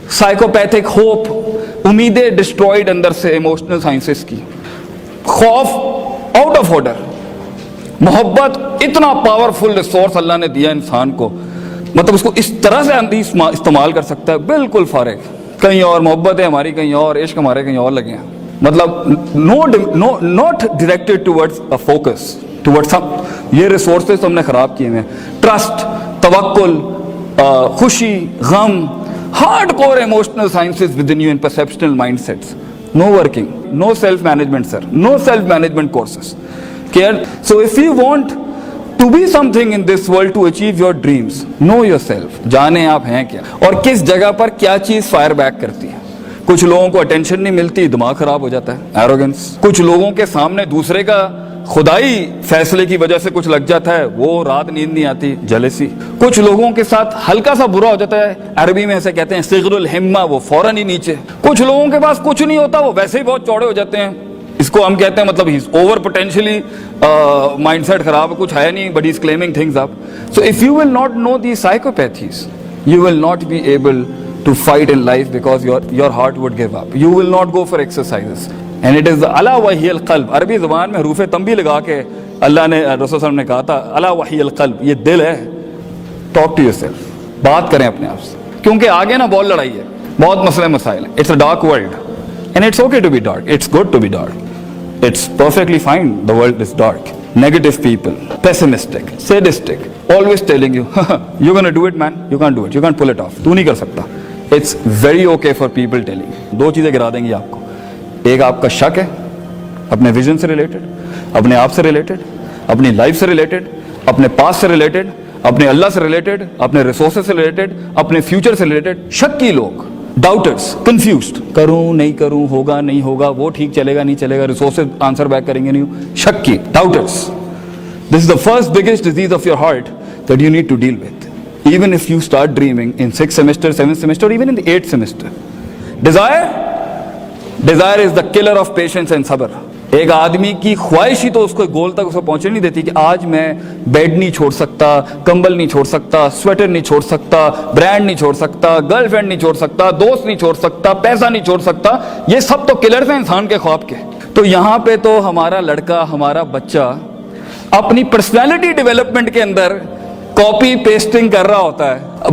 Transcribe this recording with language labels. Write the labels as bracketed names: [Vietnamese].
[English] Psychopathic hope. [Hindi] उम्मीदें destroyed अंदर से इमोशनल साइंसेस की. खौफ आउट ऑफ ऑर्डर. मोहब्बत इतना पावरफुल रिसोर्स अल्लाह ने दिया इंसान को, मतलब उसको इस तरह से अंधी इस्तेमाल कर सकता है, बिल्कुल फारिग. कहीं और मोहब्बत है हमारी, कहीं और इश्क हमारे कहीं और लगे हैं. मतलब [English] Not directed towards a focus, towards some. [Hindi] ये रिसोर्सेज हमने खराब किए हैं. ट्रस्ट, तवक्कुल, खुशी, गम, [English] hardcore emotional sciences within you and perceptual mindsets. No working, no self-management, sir. No self-management courses. Care. So if you want to be something in this world, to achieve your dreams, know yourself. [Hindi] जाने आप हैं क्या और किस जगह पर क्या चीज फायर बैक करती है. कुछ लोगों को अटेंशन नहीं मिलती, दिमाग खराब हो जाता है, एरोगेंस. कुछ लोगों के सामने दूसरे का खुदाई फैसले की वजह से कुछ लग जाता है, वो रात नींद नहीं आती, जेलसी. कुछ लोगों के साथ हल्का सा बुरा हो जाता है, अरबी में ऐसे कहते हैं सिगरुल हिम्मा, वो फौरन ही नीचे. कुछ लोगों के पास कुछ नहीं होता, वो वैसे ही बहुत चौड़े हो जाते हैं. इसको हम कहते हैं मतलब ही ओवर पोटेंशियली माइंडसेट खराब, कुछ है नहीं, [English] But he is claiming things up. So if you will not know the psychopathies, you will not be able to fight in life because your heart would give up. You will not go for exercises. And it is the [Arabic] ala wahiyal qalb. [Hindi] अरबी ज़बान में हरूफ तंबी लगा के अल्लाह ने, रसूल सल्लल्लाहु अलैहि वसल्लम ने कहा था, [Arabic] अला वहियल क़ल्ब, [Hindi] ये दिल है. [English] Talk to yourself. [Hindi] बात करें अपने आप से, क्योंकि आगे ना बहुत लड़ाई है, बहुत मसले मसाइल है. [English] It's a dark world and it's okay to be dark. It's good to be dark. It's perfectly fine. The world is dark. Negative people, pessimistic, sadistic, always telling you, you're gonna do it, man. You can't do it. You can't pull it off. [Hindi] तू नहीं कर सकता. [English] It's very okay for people telling you. [Hindi] दो चीजें गिरा देंगी आपको. एक आपका शक है अपने विजन से रिलेटेड, अपने आप से रिलेटेड, अपनी लाइफ से रिलेटेड, अपने पास्ट से रिलेटेड, अपने अल्लाह से रिलेटेड, अपने रिसोर्सेज से रिलेटेड, अपने फ्यूचर से रिलेटेड. शक्की लोग, डाउटर्स, कंफ्यूज्ड, करूं नहीं करूं, होगा नहीं होगा, वो ठीक चलेगा नहीं चलेगा, रिसोर्सेज आंसर बैक करेंगे नहीं. [English] शक्की, doubters. This is the first biggest disease of your heart that you need to deal with. Even if you start dreaming in 6th semester, 7th semester, or even in the 8th semester. Desire is the killer of patience and sabr. [Hindi] एक आदमी की ख्वाहिश ही तो उसको गोल तक उसको पहुंचने नहीं देती कि आज मैं बेड नहीं छोड़ सकता, कंबल नहीं छोड़ सकता, स्वेटर नहीं छोड़ सकता, ब्रांड नहीं छोड़ सकता, गर्लफ्रेंड नहीं छोड़ सकता, दोस्त नहीं छोड़ सकता, पैसा नहीं छोड़ सकता. ये सब तो किलर्स हैं इंसान के ख्वाब के. तो यहाँ पे तो हमारा लड़का, हमारा बच्चा अपनी पर्सनैलिटी डेवलपमेंट के अंदर कॉपी पेस्टिंग कर रहा होता है.